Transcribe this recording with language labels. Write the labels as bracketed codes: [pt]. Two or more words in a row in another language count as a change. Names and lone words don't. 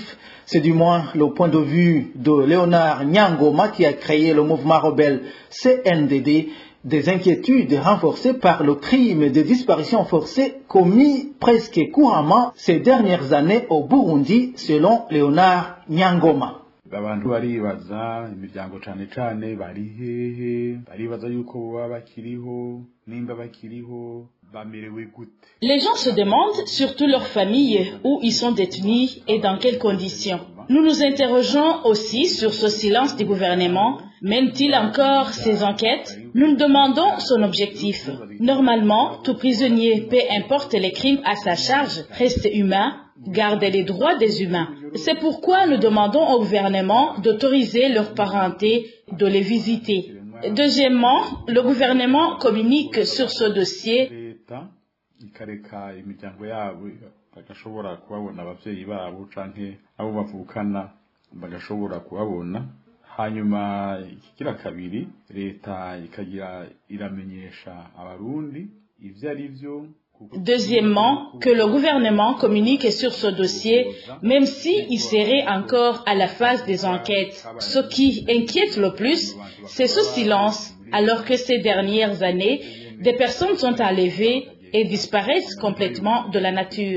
[fr] C'est du moins le point de vue de Léonard Nyangoma qui a créé le mouvement rebelle CNDD. Des inquiétudes renforcées par le crime de disparition forcée commis presque couramment ces dernières années au Burundi, selon Léonard Nyangoma. [rn] abantu baribaza imiryango cane cane bari hehe, baribaza yuko baba bakiriho, nimba bakiriho, bamerewe gute. [fr] Les gens se demandent, surtout leurs familles, où ils sont détenus et dans quelles conditions. Nous nous interrogeons aussi sur ce silence du gouvernement. Mène-t-il encore ses enquêtes? Nous nous demandons son objectif. Normalement, tout prisonnier, peu importe les crimes à sa charge, reste humain, garde les droits des humains. C'est pourquoi nous demandons au gouvernement d'autoriser leur parenté de les visiter. Deuxièmement, le gouvernement communique sur ce dossier [rn] ikareka imiryango yabo bagashobora kubabona abavyeyi babo canke abo bavukana bagashobora kubabona. Hanyuma ikigira kabiri leta ikagira iramenyesha abarundi ivyo ari vyo. [fr] Deuxièmement, que le gouvernement communique sur ce dossier, même s'il serait encore à la phase des enquêtes. Ce qui inquiète le plus, c'est ce silence, alors que ces dernières années, des personnes sont enlevées et disparaissent complètement de la nature.